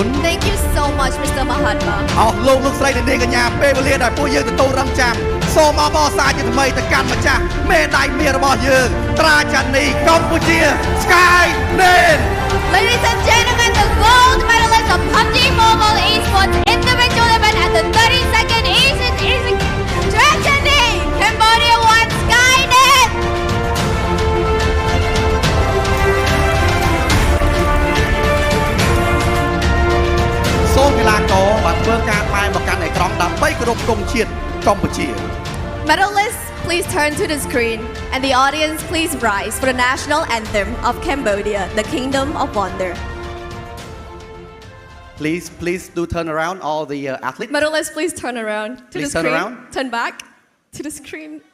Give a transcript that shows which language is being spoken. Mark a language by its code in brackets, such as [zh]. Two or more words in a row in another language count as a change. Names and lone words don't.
[en] Thank you so much, Mr. Mahatma. [km] អស់លោកស្រីអ្នកនាងកញ្ញាពេលវេលាដែលពួកយើងទទួលរងចាំសូមអបអរសាជាថ្មីទៅកាន់ម្ចាស់មេដាយមាសរបស់យើងត្រាចាន់នីកម្ពុជា Skynet. [en] Ladies and gentlemen, the gold medalist of Pubg Mobile Esports individual event at the 32nd Asian Tragedy, Cambodia 1, Skynet. [km] សូមកីឡាករបានធ្វើការបែរមកកាន់អេក្រង់ដើម្បីគោរពទង់ជាតិកម្ពុជា [en] Medalists, please turn to the screen, and the audience, please rise for the national anthem of Cambodia, the Kingdom of Wonder. Please do turn around all the athletes. Medalists, please turn around to Please the turn screen. around. Turn back to the screen.